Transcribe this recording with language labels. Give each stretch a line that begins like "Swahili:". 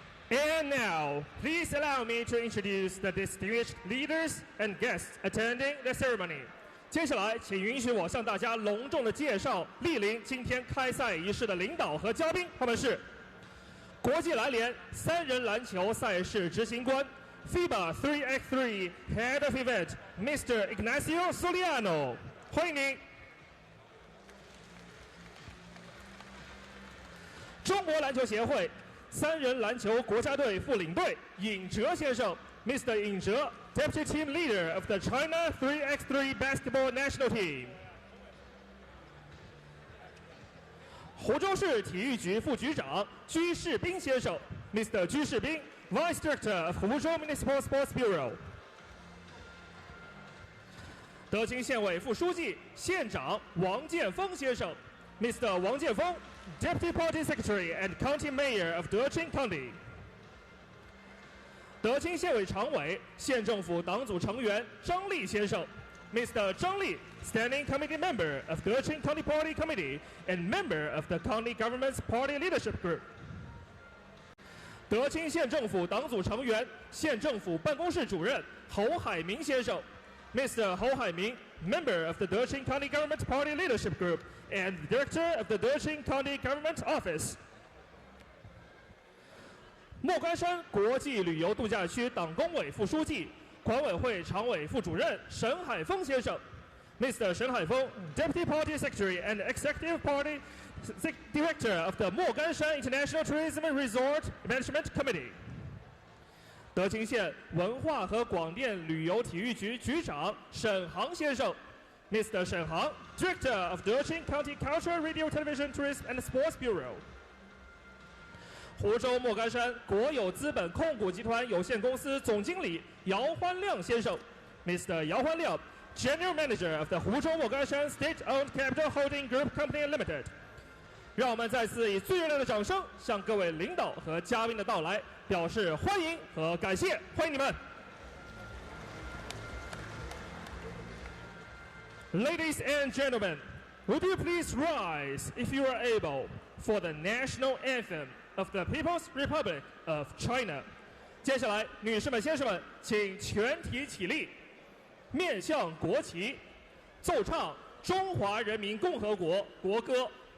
English: And now, please allow me to introduce the distinguished leaders and guests attending the ceremony.
Chinese: 接下来，请允许我向大家隆重的介绍莅临今天开赛仪式的领导和嘉宾，他们是国际篮联3人篮球赛事执行官
English: FIBA 3x3 Head of Event Mr.
Chinese: Ignacio Soliano， 欢迎您。中国篮球协会3人篮球国家队副领队尹哲先生 Mr.
English: 尹哲 Deputy Team Leader of the China 3x3 Basketball National Team。
Chinese: 湖州市体育局副局长居士斌先生 Mr.
English: 居士斌 Vice Director of 湖州 Municipal Sports Bureau。
Chinese: 德清县委副书记、县长王建峰先生 Mr.
English: 王建峰 Deputy Party Secretary and County Mayor of Deqing County。
Chinese: 德清县委常委、县政府党组成员张立先生 Mr.
English: 张立 Standing Committee Member of Deqing County Party Committee and Member of the County Government's Party Leadership Group。
Chinese: 德清县政府党组成员、县政府办公室主任侯海明先生 Mr.
English: 侯海明 Member of the Deqing County Government Party Leadership Group and Director of the Deqing County Government Office。
Chinese: 莫干山国际旅游度假区党工委副书记、管委会常委副主任沈海峰先生 ，Mr. 沈海峰 ，
English: Deputy Party Secretary and Executive Party Director of the 莫干山 International Tourism and Resort Management Committee。
Chinese: 德清县文化和广电旅游体育局局长沈航先生 ，Mr.
English: 沈航 ，Director of Deqing County Culture, Radio, Television, Tourism and Sports Bureau。
Chinese: 湖州莫干山国有资本控股集团有限公司总经理姚欢亮先生 ，Mr.
English: 姚欢亮 ，General Manager of the 湖州莫干山 State-owned Capital Holding Group Company Limited。
Chinese: 让我们再次以最热烈的掌声向各位领导和嘉宾的到来表示欢迎和感谢，欢迎你们。
English: Ladies and gentlemen, would you please rise, if you are able, for the national anthem of the People's Republic of China?
Chinese: 接下来，女士们、先生们，请全体起立，面向国旗，奏唱中华人民共和国国歌。